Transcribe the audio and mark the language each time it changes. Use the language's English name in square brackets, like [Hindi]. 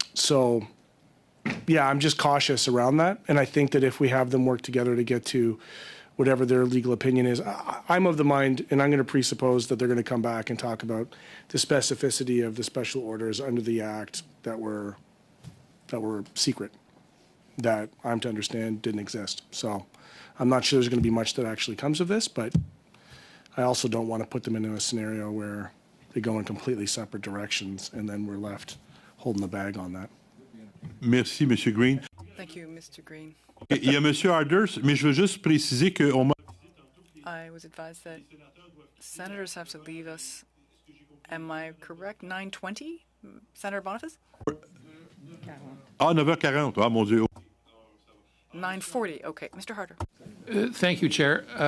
[English] So, yeah, I'm just cautious around that. And I think that if we have them work together to get to whatever their legal opinion is, I'm of the mind, and I'm going to presuppose that they're going to come back and talk about the specificity of the special orders under the Act that were secret, that I'm to understand didn't exist. So I'm not sure there's going to be much that actually comes of this, but I also don't want to put them into a scenario where they go in completely separate directions and then we're left holding the bag on that. [French] Merci, M. Green. [English] Thank you, Mr. Green. [French] Il y a M. Harders, mais je veux juste préciser qu'on m'a... [English] I was advised that senators have to leave us. Am I correct? 9:20, Senator Boniface? [French] Ah, 9h40. Ah, mon Dieu. [English] 9:40. Okay, Mr. Harder. Thank you, Chair.